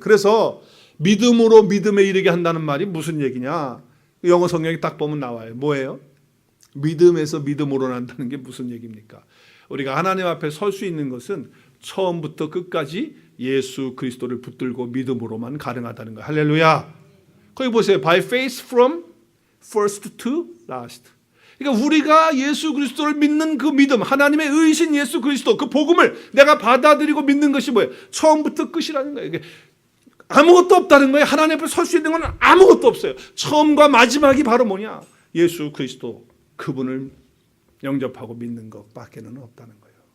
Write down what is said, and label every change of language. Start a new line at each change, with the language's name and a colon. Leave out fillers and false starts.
Korean: 그래서 믿음으로 믿음에 이르게 한다는 말이 무슨 얘기냐? 영어 성경에 딱 보면 나와요. 뭐예요? 믿음에서 믿음으로 난다는 게 무슨 얘기입니까? 우리가 하나님 앞에 설 수 있는 것은 처음부터 끝까지 예수 그리스도를 붙들고 믿음으로만 가능하다는 거예요. 할렐루야. 거기 보세요.
English: By faith from first to last.
Korean: 그러니까 우리가 예수 그리스도를 믿는 그 믿음, 하나님의 의신 예수 그리스도 그 복음을 내가 받아들이고 믿는 것이 뭐예요? 처음부터 끝이라는 거예요. 이게 아무것도 없다는 거예요. 하나님 앞에 설 수 있는 건 아무것도 없어요. 처음과 마지막이 바로 뭐냐? 예수 그리스도 그분을 영접하고 믿는 것밖에는 없다는 거예요.